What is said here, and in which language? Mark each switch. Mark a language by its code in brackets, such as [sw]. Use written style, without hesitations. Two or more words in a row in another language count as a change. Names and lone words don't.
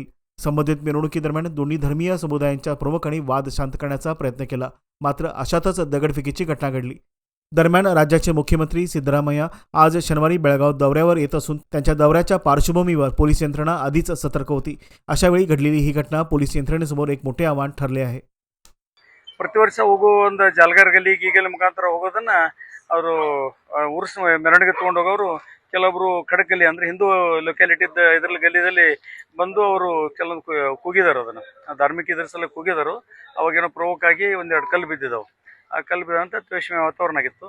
[mr] संबंधित मिरवणुकीदरम्यान दोन्ही धर्मीय समुदायांच्या प्रमुखांनी वाद शांत करण्याचा प्रयत्न केला, मात्र अशातच दगडफेकीची घटना घडली। दरम्यान राज्याचे मुख्यमंत्री सिद्धरामय्या आज शनिवारी बेळगाव दौऱ्यावर येत असून त्यांच्या दौऱ्याच्या पार्श्वभूमीवर पोलीस यंत्रणा आधीच सतर्क होती। अशावेळी घडलेली ही घटना पोलीस यंत्रणेसमोर एक मोठे आव्हान ठरले आहे। [kn] ಪ್ರತಿ ವರ್ಷ ಹೋಗೋ ಒಂದು ಜಾಲ್ಗಾರ್ ಗಲ್ಲಿ ಗೀಗಲ್ ಮುಖಾಂತರ ಹೋಗೋದನ್ನ ಅವರು ಉರ್ಸ್ ಮೆರವಣಿಗೆ ತಗೊಂಡು ಹೋಗೋರು ಕೆಲವೊಬ್ರು ಖಡಕ್ ಗಲ್ಲಿ ಅಂದ್ರೆ ಹಿಂದೂ ಲೊಕ್ಯಾಲಿಟಿ ಇದ್ರಲ್ಲಿ ಗಲ್ಲಿದಲ್ಲಿ ಬಂದು ಅವರು ಕೆಲವೊಂದು ಕೂಗಿದಾರು, ಅದನ್ನ ಧಾರ್ಮಿಕ ಇದ್ರ ಸಲ ಕೂಗಿದಾರು। ಅವಾಗೇನೋ ಪ್ರವೋಕ್ ಆಗಿ ಒಂದೆರಡು ಕಲ್ಲು ಬಿದ್ದಿದ್ದವು। ಆ ಕಲ್ಲು ಬಿದ್ದಂತ ದ್ವೇಷಮಯ ವಾತಾವರಣ ಆಗಿತ್ತು।